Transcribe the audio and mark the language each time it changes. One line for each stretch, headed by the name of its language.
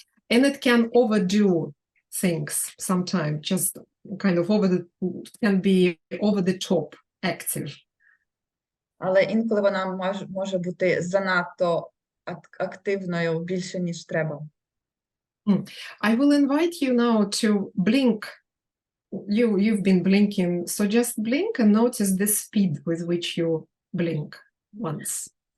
English: And it can overdo things sometimes, just kind of can be over the top active.
Ukrainian: Але інколи вона може бути занадто активною більше, ніж треба.
English: I will invite you now to blink. You've been blinking, so just blink and notice the speed with which you blink once.